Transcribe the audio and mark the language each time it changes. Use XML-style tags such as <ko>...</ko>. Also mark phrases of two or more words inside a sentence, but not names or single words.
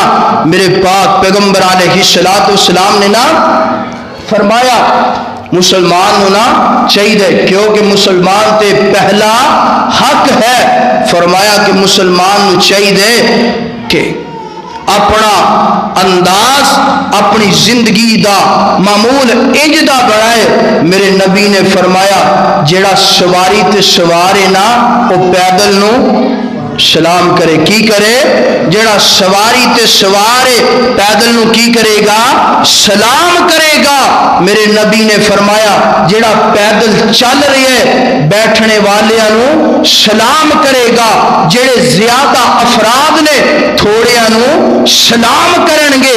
<pa>میرے پاک پیغمبر</pa> <ar>علیہ الصلوۃ والسلام</ar> <pa>نے نا فرمایا مسلمان ہونا چاہیے، کیونکہ مسلمان تے پہلا حق ہے۔ فرمایا کہ مسلمان نو چاہیے کہ اپنا انداز اپنی زندگی دا معمول انج دا بنائے۔ میرے نبی نے فرمایا جیڑا سواری تے سوارے نا وہ پیدل نو سلام کرے، کی کرے؟ جیڑا سواری تے سوارے پیدل نو کی کرے گا؟ سلام کرے گا۔ میرے نبی نے فرمایا جیڑا پیدل چل رہی ہے بیٹھنے والیاں نو سلام کرے گا، جیڑے زیادہ افراد نے تھوڑیاں نو سلام کرن گے۔</pa>